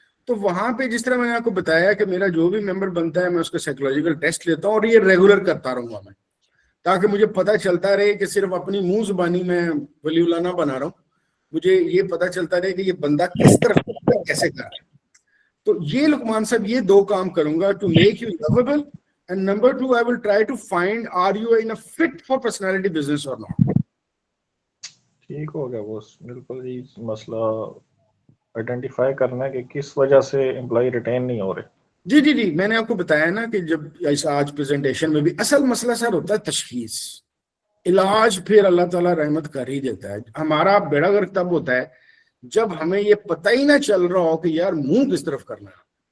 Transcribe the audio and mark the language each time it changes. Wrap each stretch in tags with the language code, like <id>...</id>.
<ur>تو وہاں پہ جس طرح میں نے آپ کو بتایا کہ میرا جو بھی ممبر بنتا ہے میں اس کا سائیکولوجیکل ٹیسٹ لیتا ہوں، اور یہ ریگولر کرتا رہوں گا میں، تاکہ مجھے پتہ چلتا رہے کہ صرف اپنی منہ زبانی میں ولی اللہ نہ بنا رہا ہوں. مجھے یہ پتہ چلتا رہے کہ یہ بندہ کس طرف کیسے کر رہا ہے. تو یہ لقمان صاحب، یہ 2 کام کروں گا</ur> <en>To make you lovable. And number 2, I will try to find are you in a fit for personality business or not.</en> <ur>ٹھیک ہو گیا وہ بالکل ہی مسئلہ آئیڈینٹیفائی کرنا ہے کہ کس وجہ سے امپلائی ریٹین نہیں ہو رہے. جی میں نے آپ کو بتایا نا کہ جب آج پریزنٹیشن میں بھی اصل مسئلہ سر ہوتا ہے تشخیص. علاج پھر اللہ تعالیٰ رحمت کر ہی دیتا ہے. ہمارا بیڑا غرق تب ہوتا ہے جب ہمیں یہ پتہ ہی نہ چل رہا ہو کہ یار منہ کس طرف کرنا ہے.</ur>